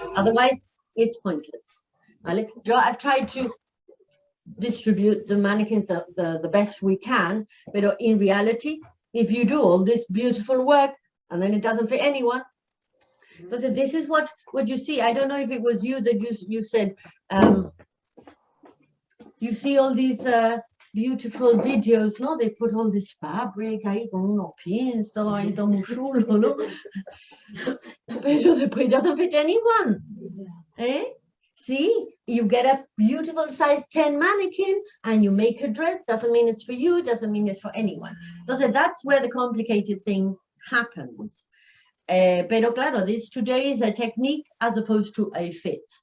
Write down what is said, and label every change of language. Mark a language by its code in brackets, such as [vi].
[en] Otherwise, it's pointless. Vale? I've tried to distribute the mannequins the best we can, but in reality, if you do all this beautiful work and then it doesn't fit anyone, So this is what you see. I don't know if it was you that you said, you see all these beautiful videos, no? They put all this fabric [es] ahí con unos pins, todo ahí todo muy chulo, ¿no? Pero después [en] it doesn't fit anyone. Eh? See, you get a beautiful size 10 mannequin and you make a dress. Doesn't mean it's for you, doesn't mean it's for anyone. Entonces, that's where the complicated thing happens. [es] Pero claro, [en] this today is a technique as opposed to a fit.